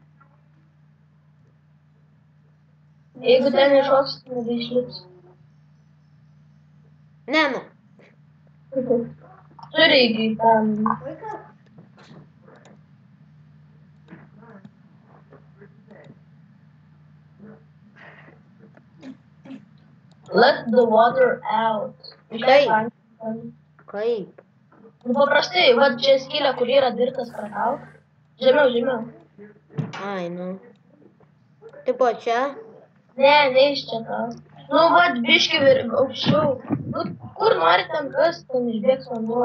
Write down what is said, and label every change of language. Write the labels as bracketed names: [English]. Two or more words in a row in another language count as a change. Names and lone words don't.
[Lithuanian] Jeigu ten iššoks, nebeišlips. Ne, nu. Turi iki ten. [English] Let the water out. [Lithuanian] Išleik vandenį. Kaip? Nu, paprastai, va čia skylė, kur yra dirtas pratrauk. Žemiau, žemiau. Ai, nu. Tipo čia? Ne, ne iš čia tau. Nu, va, biški aukščiau. Nu, kur nori ten kas, ten išbėgs vanduo.